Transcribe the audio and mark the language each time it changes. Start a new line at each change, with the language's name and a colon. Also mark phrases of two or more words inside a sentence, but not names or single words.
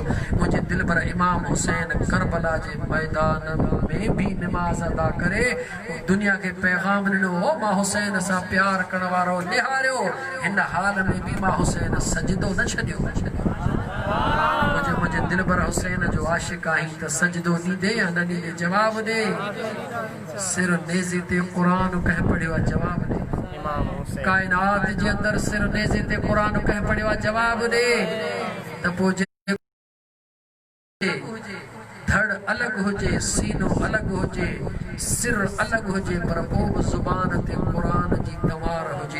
Sindhi: मुंहिंजे दिलि पर इमाम हुसैन करबला जे मैदान में बि नमाज़ अदा करे दुनिया खे पैगाम ॾिनो, हो मां हुसैन सां प्यार करण वारो निहारियो। हिन हाल में बि मां हुसैन सजदो न छॾियो। मुझे दिल पर हुसैन जो आशिक़ आहीं त सजदो ॾींदे या न ॾींदे? जवाब दे। सिर नेज़े ते क़ुरान कंहिं पढ़ियो आहे? जवाब दे। काइनात जे अंदरि सिर नेज़े ते क़ुरान कंहिं पढ़ियो आहे? जवाब दे। त पोइ धड़ अलॻि हुजे, सीनो अलॻि हुजे, सिर अलॻि हुजे, पर पोइ बि ज़ुबान ते क़ुरान जी तवार हुजे।